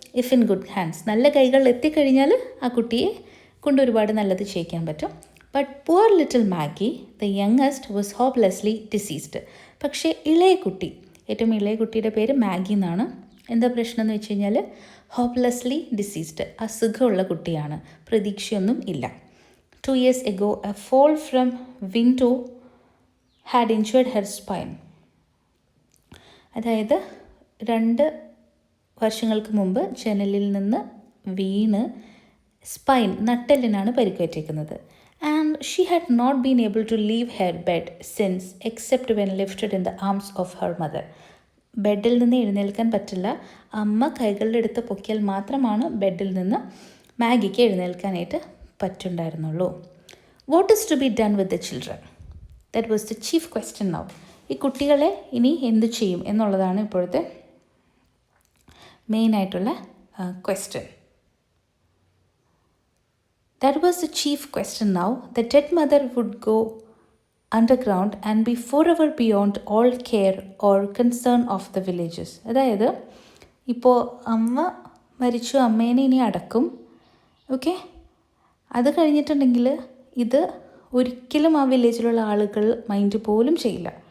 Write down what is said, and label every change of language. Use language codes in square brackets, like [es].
[en] if in good hands, [ml] നല്ല കൈകളിൽ എത്തിക്കഴിഞ്ഞാൽ ആ കുട്ടിയെ കൊണ്ട് ഒരുപാട് നല്ലത് ചെയ്യിക്കാൻ പറ്റും. [en] But poor little Maggie the youngest was hopelessly diseased. [ml] പക്ഷേ ഇളയ കുട്ടി, ഏറ്റവും ഇളയ കുട്ടിയുടെ പേര് മാഗി എന്നാണ്. എന്താ പ്രശ്നം എന്ന് വെച്ച് കഴിഞ്ഞാൽ [en] hopelessly diseased, [ml] അസുഖമുള്ള കുട്ടിയാണ്, പ്രതീക്ഷയൊന്നും ഇല്ല. [en] 2 years ago, a fall from window had injured her spine. [ml] അതായത് 2 വർഷങ്ങൾക്ക് മുമ്പ് ജനലിൽ നിന്ന് വീണ് spine, നട്ടെല്ലിനാണ് പരിക്കേറ്റിരിക്കുന്നത്. [en] And she had not been able to leave her bed since except when lifted in the arms of her mother. [ml] ബെഡിൽ നിന്ന് എഴുന്നേൽക്കാൻ പറ്റില്ല. അമ്മ കൈകളിലെടുത്ത് പൊക്കിയാൽ മാത്രമാണ് ബെഡിൽ നിന്ന് മാഗിക്ക് എഴുന്നേൽക്കാനായിട്ട് പറ്റുണ്ടായിരുന്നുള്ളൂ. [en] What is to be done with the children? That was the chief question now. [ml] ഈ കുട്ടികളെ ഇനി എന്ത് ചെയ്യും എന്നുള്ളതാണ് ഇപ്പോഴത്തെ മെയിനായിട്ടുള്ള question. [en] That was the chief question now. The dead mother would go underground and be forever beyond all care or concern of the villages. [ml] അതായത് ഇപ്പോൾ അമ്മ മരിച്ചു, അമ്മേനെ ഇനി അടക്കും. ഓക്കെ, അത് കഴിഞ്ഞിട്ടുണ്ടെങ്കിൽ ഇത് ഒരിക്കലും ആ വില്ലേജിലുള്ള ആളുകൾ മൈൻഡ് പോലും ചെയ്യില്ല.